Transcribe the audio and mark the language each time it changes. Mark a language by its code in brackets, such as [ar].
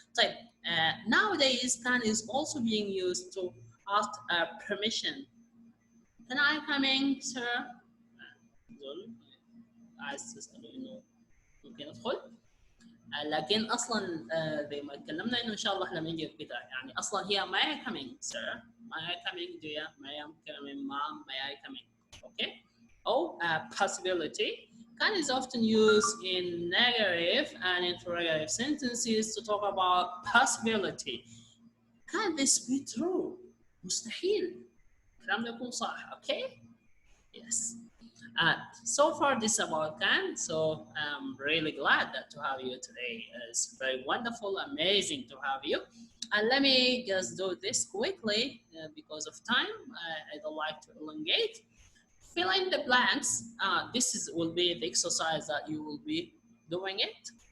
[en] طيب nowadays can is also being used to ask permission. Can I come in sir؟ [ar] عايز تسأله إنه ممكن أدخل. لكن أصلا زي ما تكلمنا إنه إن شاء الله لما نيجي كده يعني أصلا هي [en] may I come in sir؟ may I come in dear؟ may I come in mom؟ may I come in؟ okay. أو possibility. Can is often used in negative and interrogative sentences to talk about possibility. Can this be true? [ar] مستحيل الكلام ده يكون صح. [en] Okay? Yes. So far this is about can. So I'm really glad that to have you today. It's very wonderful, amazing to have you. And let me just do this quickly because of time. I don't like to elongate. Fill in the blanks. This will be the exercise that you will be doing it.